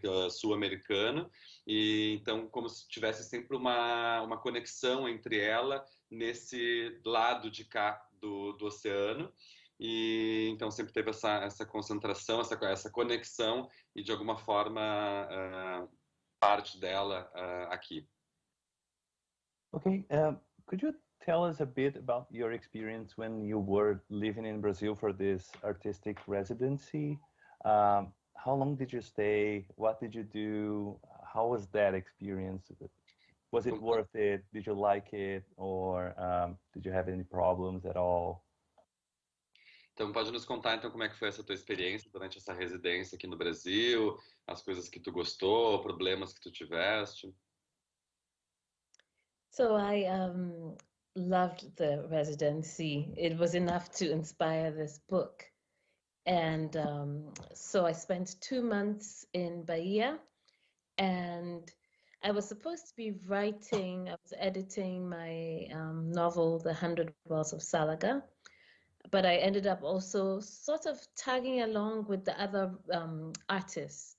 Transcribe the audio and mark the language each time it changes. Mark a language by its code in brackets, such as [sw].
[pt] sul-americano, e então como se tivesse sempre uma conexão entre ela nesse lado de cá do oceano, e então sempre teve essa concentração, essa conexão, e de alguma forma parte dela aqui. [en] Okay, could you tell us a bit about your experience when you were living in Brazil for this artistic residency? How long did you stay? What did you do? How was that experience? Was it worth it? Did you like it? Or did you have any problems at all? [pt] Então, pode nos contar, então, como é que foi essa tua experiência durante essa residência aqui no Brasil, as coisas que tu gostou, problemas que tu tiveste? [en] So I loved the residency. It was enough to inspire this book. And so I spent 2 months in Bahia, and I was supposed to be writing, I was editing my novel, The 100 Wells of Salaga, but I ended up also sort of tagging along with the other artists.